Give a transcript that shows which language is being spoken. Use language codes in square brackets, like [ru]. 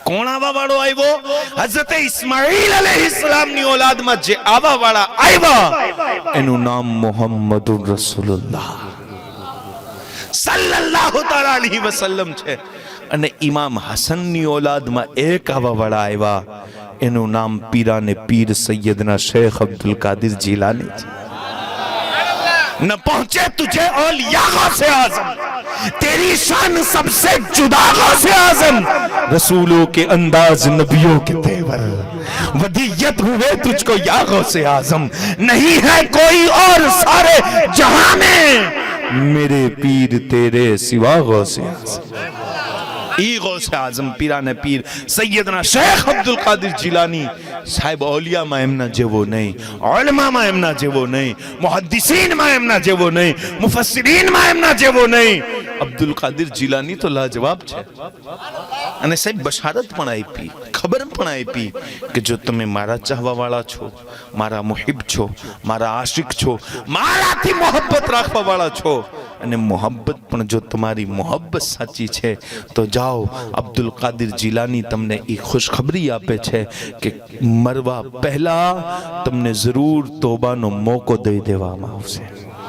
[gu] કોણ આવા વાળો આવ્યો? હઝરત ઇસ્માઈલ અલૈહિસ્સલામની ઔલાદમાં જે આવા વાળા આવ્યા એનું નામ મુહમ્મદુર રસૂલુલ્લાહ સલ્લલ્લાહુ તઆલા અલૈહિ વસલ્લમ છે. અને ઇમામ હસનની ઔલાદમાં એક આવા વાળા આવ્યા, એનું નામ પીરાને પીર સૈયદના શેખ અબ્દુલ કાદિર જીલાની છે. [hi] न पहुंचे तुझे औलिया गौसे आज़म, तेरी शान सबसे जुदा गौसे आज़म, रसूलों के अंदाज नबियों के तेवर, वदीयत हुए तुझको या गौसे आज़म, नहीं है कोई और सारे जहां में, मेरे पीर तेरे सिवा गौसे आज़म. [gu] ઈ ગૌસે આઝમ પીરાને પીર સૈયદના શેખ અબ્દુલ કાદિર જીલાની સાહેબ ઓલિયામાં એમના જેવો નહીં, ઉલમામાં એમના જેવો નહીં, મુહદ્દિસીનમાં એમના જેવો નહીં, મુફસ્સિરીનમાં એમના જેવો નહીં. અબ્દુલ કાદિર જીલાની તો લાજવાબ છે. અને સાહેબ બશારત પણ આપી, ખબર પણ આપી કે જો તમે મારા ચાહવા વાળા છો, મારા મુહિબ છો, મારા આશિક છો, મારાથી મોહબ્બત રાખવા વાળા છો, અને મોહબ્બત પણ જો તમારી મોહબ્બત સાચી છે તો જાઓ, અબ્દુલ કાદિર જીલાની તમને એ ખુશખબરી આપે છે કે મરવા પહેલા તમને જરૂર તોબાનો મોકો દઈ દેવામાં આવશે.